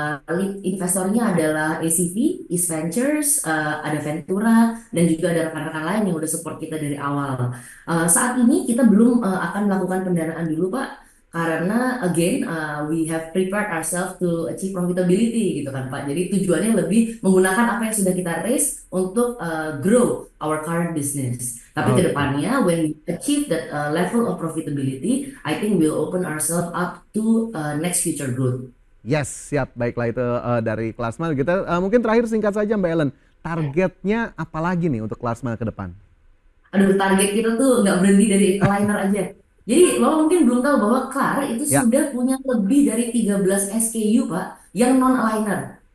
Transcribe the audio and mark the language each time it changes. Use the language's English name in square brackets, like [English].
[Indonesian] Lead investornya adalah ACV, East Ventures, ada Ventura, dan juga ada rekan-rekan lain yang udah support kita dari awal. Saat ini kita belum akan melakukan pendanaan dulu, Pak, karena [English] again we have prepared ourselves to achieve profitability [Indonesian] gitu kan, Pak. Jadi tujuannya lebih menggunakan apa yang sudah kita raise untuk [English] grow our current business. [Indonesian] Tapi Oke. [English] kedepannya, when we achieve that level of profitability, I think we'll open ourselves up to next future growth. Yes, [Indonesian] siap. Baiklah itu dari Klasmal. Kita mungkin terakhir singkat saja Mbak Ellen. Targetnya apa lagi nih untuk Klasmal ke depan? Aduh, target kita tuh nggak berhenti dari aligner aja. Jadi, lo mungkin belum tahu bahwa Clar itu Ya. sudah punya lebih dari 13 SKU, Pak, yang non-aligner.